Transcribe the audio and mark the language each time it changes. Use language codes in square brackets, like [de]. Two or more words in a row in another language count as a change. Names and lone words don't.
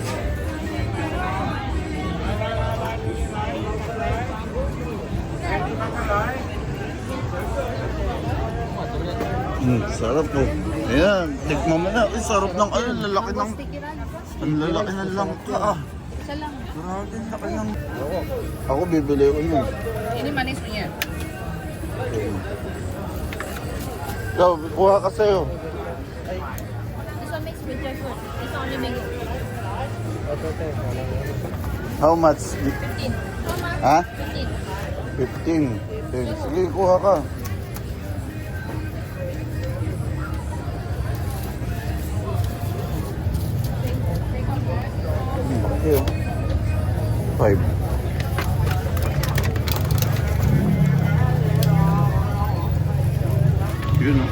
[tl] Sarap po. Ayan, tikman mo na. Ay, sarap ng ano, lalaki ng... Ang lalaki ng langka ah. Isa lang. Grabe, laki ng... Ako bibili ko yun. [ms] Ini manis punya. [tl] Ikaw, buha ka sa'yo. [en] This one mixed with dry fruit. It's only mango. How much? 15. Ha? 15. [tl] 15. Sige, kuha ka. Okay. 5. Yun o.